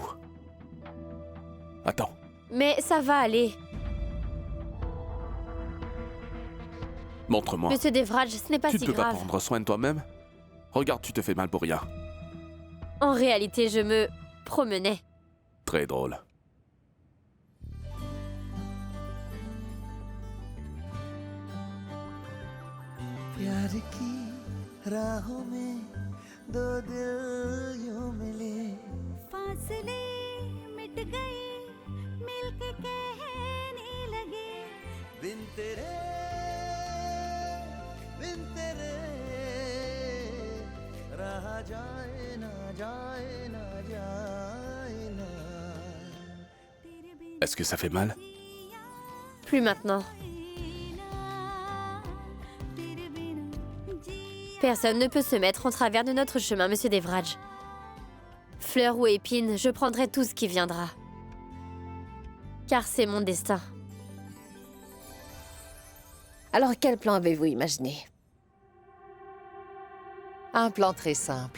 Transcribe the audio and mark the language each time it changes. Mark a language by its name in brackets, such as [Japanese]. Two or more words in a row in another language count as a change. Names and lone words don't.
[French] Attends, Mais ça va aller. montre-moi. Monsieur Devraj, ce n'est pas Tu ne si peux pas grave. prendre soin de toi-même? Regarde, tu te fais mal pour rien. En réalité, je me promenais. Très drôle. [Hindi] प्यार की राहों में दो दिल यूं मिले फासले मिट गए मिलके कहने लगे बिन तेरे रहा जाए ना जाए ना जाए ना तेरे बिन [French] Est-ce que ça fait mal? Plus maintenant. [Hindi] जीना तेरे बिन जी [French] Personne ne peut se mettre en travers de notre chemin, monsieur Devraj. Fleur ou épine, je prendrai tout ce qui viendra. Car c'est mon destin. Alors, quel plan avez-vous imaginé? Un plan très simple.